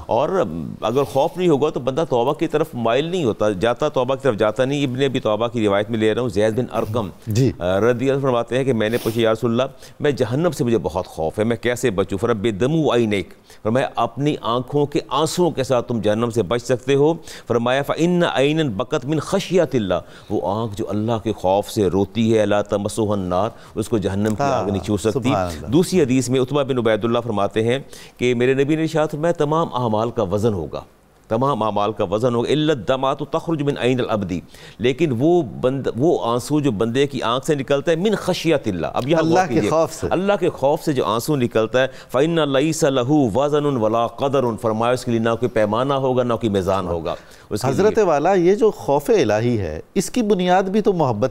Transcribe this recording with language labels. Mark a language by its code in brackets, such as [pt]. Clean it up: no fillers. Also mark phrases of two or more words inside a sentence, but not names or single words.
[ur] اور اگر خوف نہیں ہوگا تو بندہ توبہ کی طرف مائل نہیں ہوتا, توبہ کی طرف جاتا نہیں. ابن ابی توبہ کی روایت میں لے رہا ہوں, زید بن ارقم [ar] رضی اللہ [ur] فرماتے ہیں کہ میں نے پوچھا [ar] یا رسول اللہ [ur] میں جہنم سے مجھے بہت خوف ہے, میں کیسے بچوں؟ فرمایا [ar] بدموع عینیک, [ur] فرمایا اپنی آنکھوں کے آنسوؤں کے ساتھ تم جہنم سے بچ سکتے ہو. فرمایا [ar] فإن عینا بکت من خشیۃ اللہ, [ur] وہ آنکھ جو اللہ کے خوف سے روتی ہے, [ar] لا تمسہ النار, [ur] اس کو جہنم کی آگ نہیں چھو سکتی. دوسری حدیث میں عتبہ بن عبید اللہ فرماتے ہیں کہ میرے نبی نے ارشاد فرمایا تمام اعمال کا وزن ہوگا, تمام اعمال کا وزن ہوگا, [ar] الا الدمعۃ تخرج من عین العبد, [ur] لیکن وہ آنسو جو بندے کی آنکھ سے نکلتا ہے [ar] من خشیۃ اللہ. [ur] اب یہاں اللہ کے خوف سے, اللہ کے خوف سے جو آنسو نکلتا ہے, [ar] فإن لیس لہ وزن ولا قدر, [ur] فرمایا اس کے لیے نہ کوئی پیمانہ ہوگا نہ کوئی میزان ہوگا. حضرت والا یہ جو خوف الہی ہے اس کی بنیاد بھی تو محبت